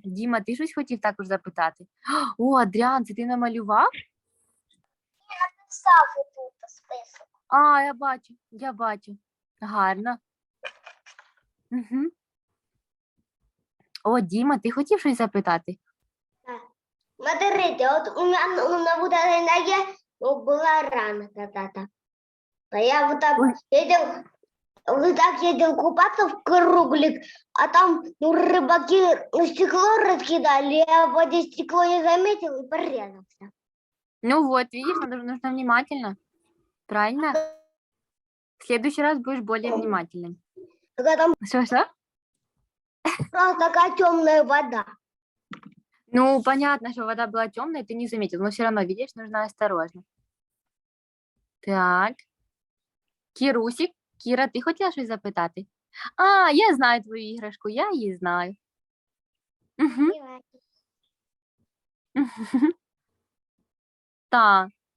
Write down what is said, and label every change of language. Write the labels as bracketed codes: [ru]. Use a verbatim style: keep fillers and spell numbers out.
[uk] Діма, ти щось хотів також запитати? О, Адріан, це ти намалював? стави тут список. А, я бачу, я бачу. Гарно. Угу. О, Діма, ти хотів щось запитати? [ru] Смотрите, [uk] от у мене у мене [ru] вот эта нога ну, [uk] була рана [ru] когда-то. А я вот так Ой. ездил, вот так ездил купаться в круглик, а там ну, рыбаки стекло раскидали, я в воде стекло не заметил и порезался. [uk] Ну от, видиш, [ru] надо- нужно внимательно. Правильно? В следующий раз будешь более внимательным. Когда там Что, что? просто такая темная вода. Ну, понятно, что вода была темная, ты не заметил, но все равно, видишь, нужно осторожно. Так. [uk] Кірусік, Кіра, ти хотіла щось запитати? А, я знаю твою іграшку, я її знаю. Угу. Так.